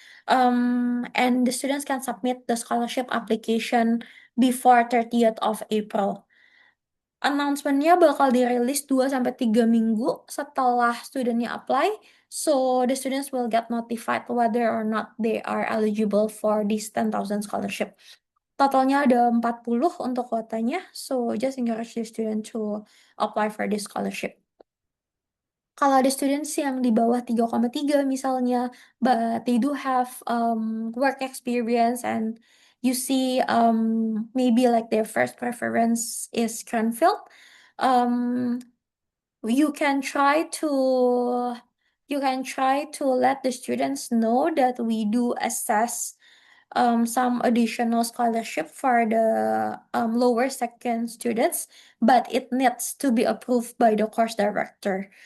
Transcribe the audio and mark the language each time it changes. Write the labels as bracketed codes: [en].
[en] And the students can submit the scholarship application before 30th of April. [id] Announcement-nya bakal dirilis 2 sampai 3 minggu setelah studentnya apply. [en] So the students will get notified whether or not they are eligible for this 10,000 scholarship. [id] Totalnya ada 40 untuk kuotanya. [en] So just encourage the student to apply for this scholarship. [id] Kalau ada students yang di bawah 3,3 misalnya, [en] but they do have work experience and you see maybe like their first preference is Cranfield, um, you can try to let the students know that we do assess some additional scholarship for the lower second students, but it needs to be approved by the course director.